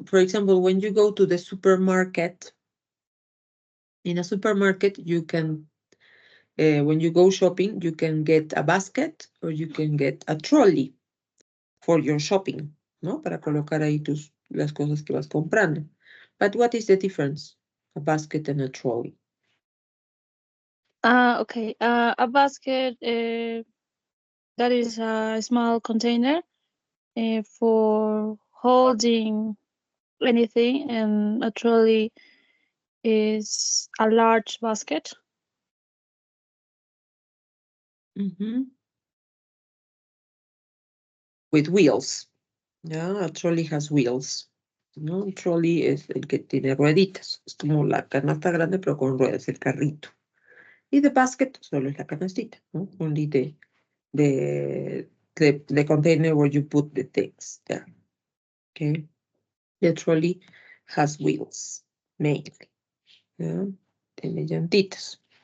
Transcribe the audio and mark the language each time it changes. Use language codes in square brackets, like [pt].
[en] For example, when you go to the supermarket, in a supermarket, you can, when you go shopping, you can get a basket or you can get a trolley for your shopping, [es] ¿no? Para colocar ahí las cosas que vas comprando. [en] But what is the difference? A basket and a trolley. Okay. A basket, that is a small container for holding anything, and a trolley is a large basket. With wheels. Yeah, a trolley has wheels. [es] ¿No? Un trolley es el que tiene rueditas. Es como la canasta grande, pero con ruedas, el carrito. Y [en] the basket [es] solo es la canastita, ¿no? [en] Only the container where you put the things there. Okay. The trolley has wheels, mainly. Yeah. [es] Tiene llantitas.